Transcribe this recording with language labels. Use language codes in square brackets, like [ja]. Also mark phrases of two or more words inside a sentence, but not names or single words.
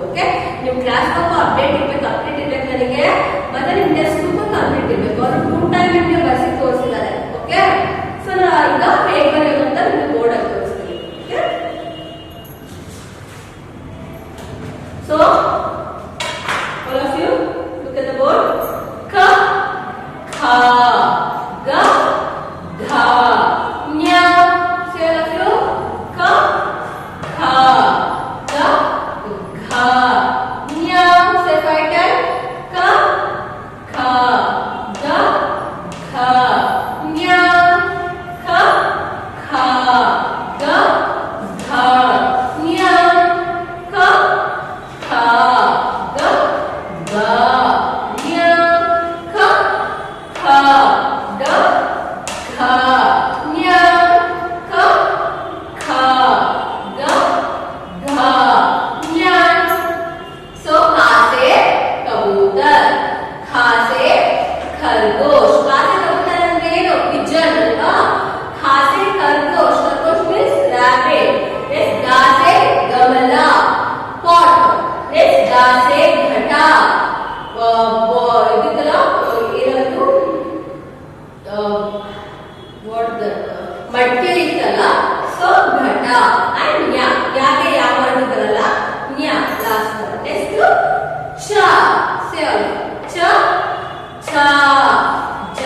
[kn] ಓಕೆ. ನಿಮ್ [en] class book update [kn] ಇರ್ಬೇಕು, ಅಪ್ಡೇಟ್ ಇರ್ಬೇಕು ನನಗೆ. ಮತ್ತೆ ನಿಮ್ [en] text book complete [kn] ಇರ್ಬೇಕು. ಅವರು 2 ಟೈಮ್ ನಿಮ್ಗೆ ಬರ್ಸಿ ತೋರಿಸಿದ್ದಾರೆ. ಓಕೆ. ಸೊ ನಾನು ಈಗ ಹೇಗೆ ಬರೆಯೋದು ಅಂತ ನಿಮ್ಗೆ ಬೋರ್ಡ್ ಅಲ್ಲಿ ತೋರಿಸ್ತೀನಿ. ಓಕೆ. [en] ಸೊ all of you look at the board. [hi] क, ख, ग, घ, ङ. [en] Say all of you. [hi] क, ख, ग, घ, ङ. [en] Say 5 times. [hi] क, ख, ग, घ, ङ. क, ख, ग, घ, ङ. क, ख, ग, घ, ङ. क, ख, ग, घ, ङ. क, ख, ग, घ, ङ. So ka से कबूतर. खा से खरगोश. खा से कबूतर [kn] ಅಂದ್ರೆ ಏನು? pigeon ಅಲ್ವಾ. [hi] खा से खरगोश. खरगोश [en] means rabbit. [hi] Next गा से गमला. [en] pot. [hi] Next गा से घटा. [kn] ಇದೆಲ್ಲ ಏನದು [en] what the [kn] ಮಟ್ಕೆ ಇತ್ತಲ್ಲ. ಸೊ ಘಟ. ಅಂಡ್ ನ್ಯಾ. ಯಾಕೆ ಯಾವ ವರ್ಡ್ ಬರಲ್ಲ. ನ್ಯಾ [en] last word. [kn] ನೆಕ್ಸ್ಟ್ ಛ. [hi] ಸೇ छ छ